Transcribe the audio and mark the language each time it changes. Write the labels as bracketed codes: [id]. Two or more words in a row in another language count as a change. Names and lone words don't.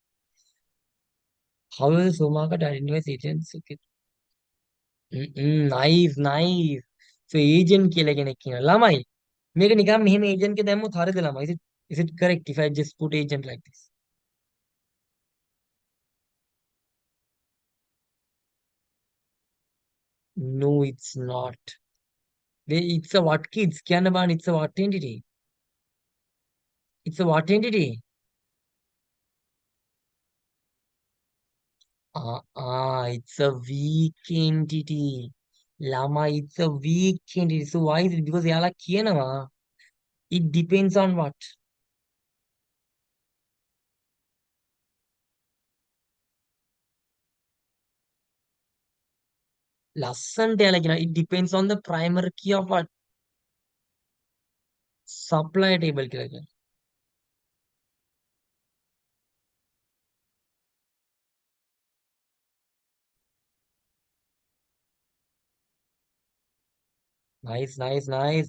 [en] how will so market identifies agents okay nice nice so agent [si] කියලා කෙනෙක් කියනවා ළමයි මේක නිකන් මෙහෙම agent එක දැම්මොත් හරියද ළමයි [en] is it correct if I just put agent like this no it's not it's a what kids [si] කියන්න බෑනේ [en] it's a what entity it's a what entity it's a weak entity. Lama, it's a weak entity. So why is it? Because [si] එයාලා කියනවා [en] it depends on what? [si] ලස්සන්ට එයාලා කියනවා [en] it depends on the primary key of what? Supply table [si] කියලා කියනවා. [en] Nice, nice, nice.